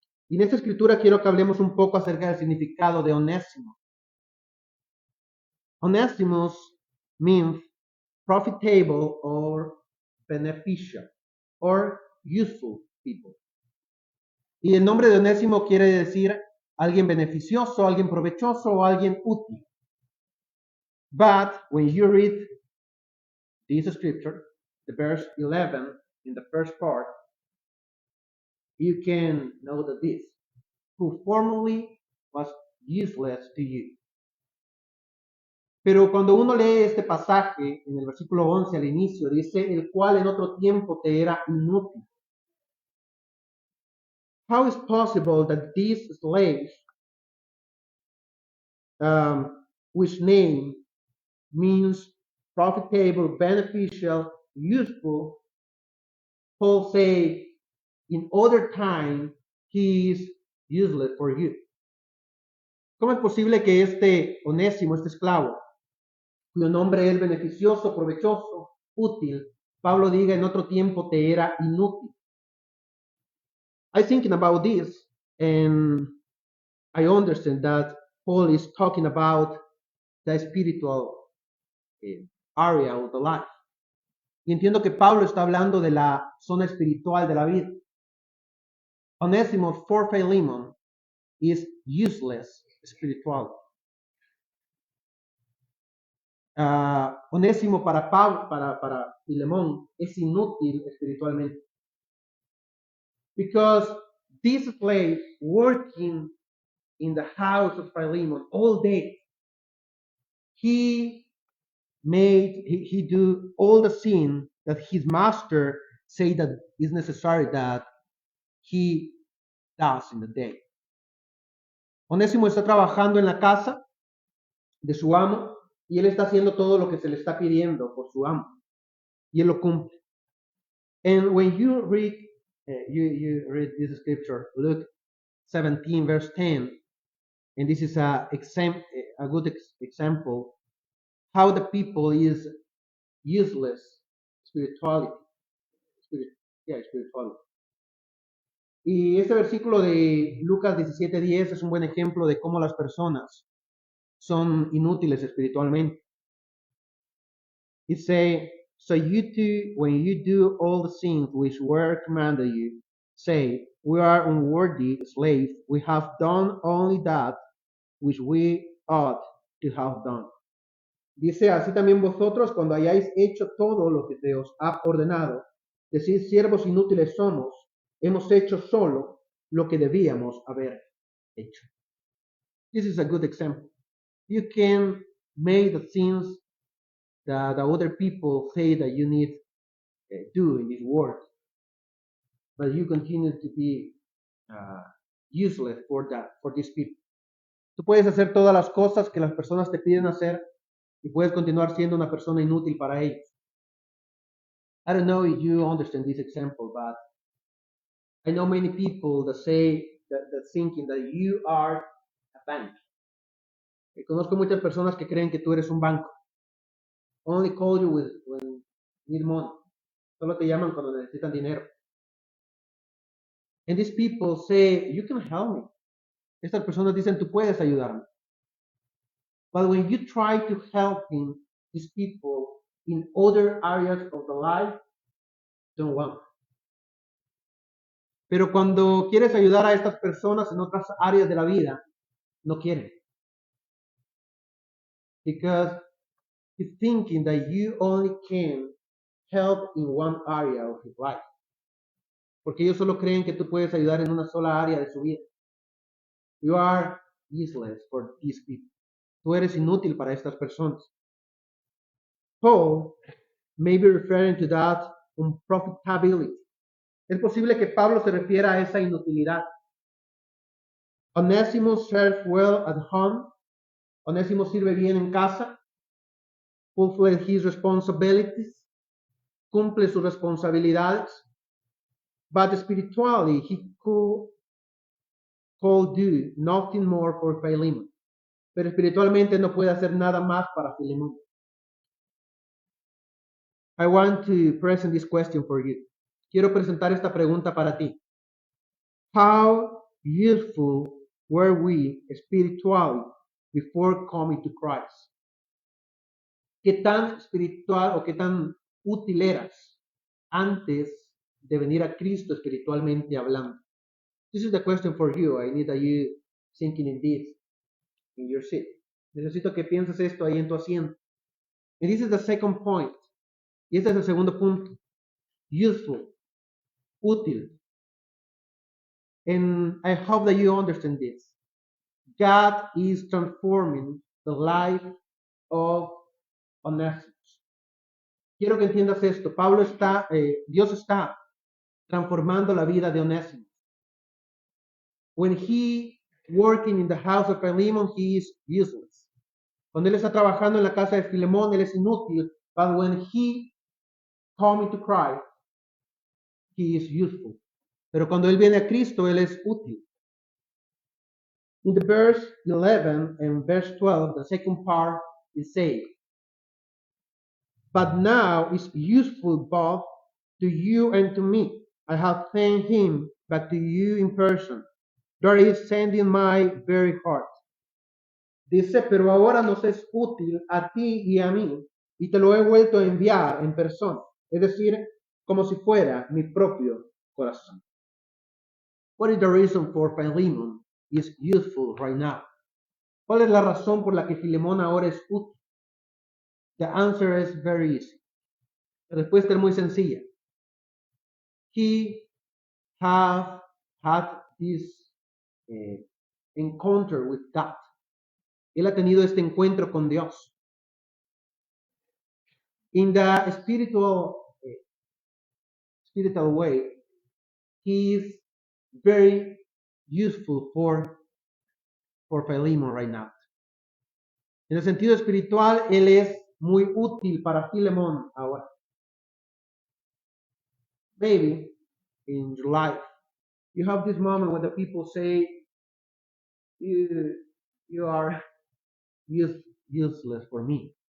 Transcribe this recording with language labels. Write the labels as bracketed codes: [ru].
[es] Y en esta escritura quiero que hablemos un poco acerca del significado de Onésimo. [en] Onesimus means profitable or beneficial or useful people. [es] Y el nombre de Onésimo quiere decir alguien beneficioso, alguien provechoso o alguien útil. [en] But when you read this scripture, the verse 11 in the first part, you can know that this, who formerly was useless to you. [es] Pero cuando uno lee este pasaje, en el versículo 11 al inicio, dice, el cual en otro tiempo te era inútil. [en] How is possible that these slaves, which name means profitable, beneficial, useful, Paul say, in other time, he is useless for you? [es] ¿Cómo es posible que este Onésimo, este esclavo, cuyo nombre es beneficioso, provechoso, útil, Pablo diga en otro tiempo te era inútil? [en] I thinking about this, and I understand that Paul is talking about the spiritual area of the life. [es] Y entiendo que Pablo está hablando de la zona espiritual de la vida. [en] Onésimo for Philemon is useless spiritually. [es] Onésimo para Filemón es inútil espiritualmente. [en] Because this slave working in the house of Philemon all day, he do all the sin that his master say that is necessary that he does in the day. [es] Onésimo está trabajando en la casa de su amo y él está haciendo todo lo que se le está pidiendo por su amo y él lo cumple. [en] And when you read this scripture, Luke 17 verse 10, and this is a good example how the people is useless spirituality. Spirituality. [es] Y este versículo de Lucas 17:10 es un buen ejemplo de cómo las personas son inútiles espiritualmente. [en] It say, so you too, when you do all the things which were commanded you, say, we are unworthy slaves, we have done only that which we ought to have done. [es] Dice, así también vosotros, cuando hayáis hecho todo lo que se os ha ordenado, decid, siervos inútiles somos, hemos hecho solo lo que debíamos haber hecho. [en] This is a good example. You can make the things that the other people say that you need to do in this world, but you continue to be useless for these people. [es] Tú puedes hacer todas las cosas que las personas te piden hacer y puedes continuar siendo una persona inútil para ellos. [en] I don't know if you understand this example, but I know many people that say that thinking that you are a bank. [es] Conozco muchas personas que creen que tú eres un banco. [en] Only call you when need money. [es] Solo te llaman cuando necesitan dinero. [en] And these people say, you can help me. [es] Estas personas dicen, tú puedes ayudarme. [en] But when you try to help these people in other areas of the life, don't want. [es] Pero cuando quieres ayudar a estas personas en otras áreas de la vida, no quieren. [en] Because you're thinking that you only can help in one area of his life. [es] Porque ellos solo creen que tú puedes ayudar en una sola área de su vida. [en] You are useless for these people. [es] Tú eres inútil para estas personas. [en] Paul may be referring to that unprofitability. [es] Es posible que Pablo se refiera a esa inutilidad. [en] Onésimo serves well at home. [es] Onésimo sirve bien en casa. [en] Fulfill his responsibilities. [es] Cumple sus responsabilidades. [en] But spiritually, he could do nothing more for Philemon. [es] Pero espiritualmente no puede hacer nada más para Filemón. [en] I want to present this question for you. [es] Quiero presentar esta pregunta para ti. [en] How useful were we spiritually before coming to Christ? [es] ¿Qué tan espiritual o qué tan útil eras antes de venir a Cristo espiritualmente hablando? [en] This is the question for you. I need you thinking in this in your seat. [es] Necesito que pienses esto ahí en tu asiento. [en] And this is the second point. [es] Y este es el segundo punto. [en] Useful. [es] Útil. [en] And I hope that you understand this. God is transforming the life of Onesimus. [es] Quiero que entiendas esto. Dios está transformando la vida de Onesimus. [en] When he working in the house of Philemon, he is useless. [es] Cuando él está trabajando en la casa de Filemón, él es inútil. [en] But when he coming to Christ, he is useful. [es] Pero cuando él viene a Cristo, él es útil. [en] In the verse 11 and verse 12, the second part is saying, but now is useful both to you and to me. I have sent him back to you in person. There is sending my very heart. [es] Dice, pero ahora nos es útil a ti y a mí, y te lo he vuelto a enviar en persona. Es decir, como si fuera mi propio corazón. [en] What is the reason for Philemon is useful right now? [es] ¿Cuál es la razón por la que Filemón ahora es útil? [en] The answer is very easy. [es] La respuesta es muy sencilla. [en] He have had this encounter with God. [es] Él ha tenido este encuentro con Dios. [en] In the spiritual way, he is very useful for Philemon right now. [es] En el sentido espiritual, él es muy útil para Filemón ahora. [en] Maybe in your life, you have this moment when the people say, you are useless for me.